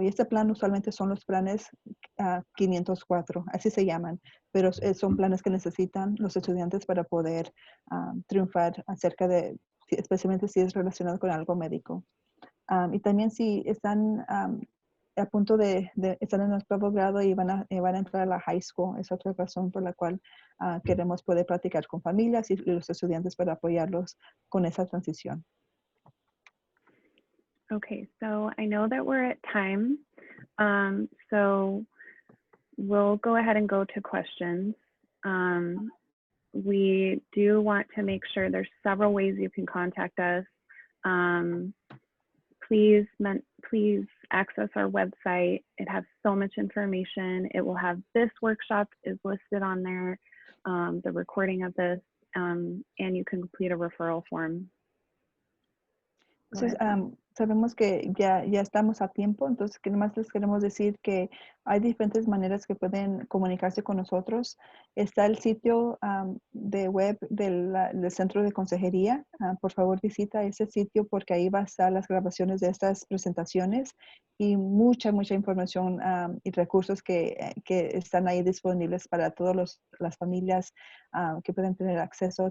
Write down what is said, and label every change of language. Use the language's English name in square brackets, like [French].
[Spanish] Y este plan usualmente son los planes 504, así se llaman, pero son planes que necesitan los estudiantes para poder triunfar especialmente si es relacionado con algo médico. Y también si están a punto de estar en el octavo grado y van a entrar a la high school, es otra razón por la cual queremos poder platicar con familias y los estudiantes para apoyarlos con esa transición. [English] Okay, so I know that we're at time, so we'll go ahead and go to questions. We do want to make sure there's several ways you can contact us. Please access our website. It has so much information. It will have this workshop is listed on there, the recording of this, and you can complete a referral form. [Spanish] Entonces, sabemos que ya estamos a tiempo, entonces que nomás les queremos decir que hay diferentes maneras que pueden comunicarse con nosotros. Está el sitio de web del Centro de Consejería. Por favor, visita ese sitio porque ahí va a estar las grabaciones de estas presentaciones y mucha información y recursos que están ahí disponibles para todas las familias que pueden tener acceso.